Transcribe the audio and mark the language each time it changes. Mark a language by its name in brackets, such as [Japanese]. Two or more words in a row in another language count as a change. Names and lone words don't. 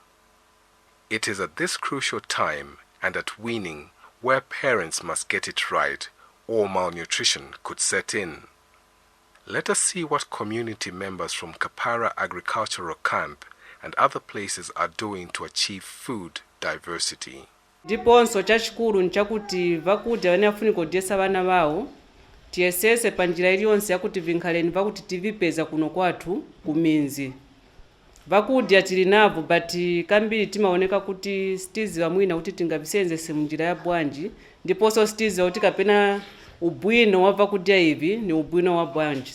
[English] It is at this crucial time and at weaning where parents must get it right or malnutrition could set in. Let us see what community members from Kapara Agricultural Camp and other places are doing to achieve food diversity. [Nyanja] Ndiponso chachikulu nchakuti vakudya vane afunika kudyesa vana vawo tiyesese panjira iliyonse yakuti vinkhaleni vakuti tivipeza kuno kwathu kuminzi. Vakudya tili navo but kambiri timaoneka kuti sitiziwa mwina kuti tingavisenzese munjira ya bwanji ndiponso sitiziwa kuti kapena ubwino wa vakudya ivi ni ubwino wa bwanji.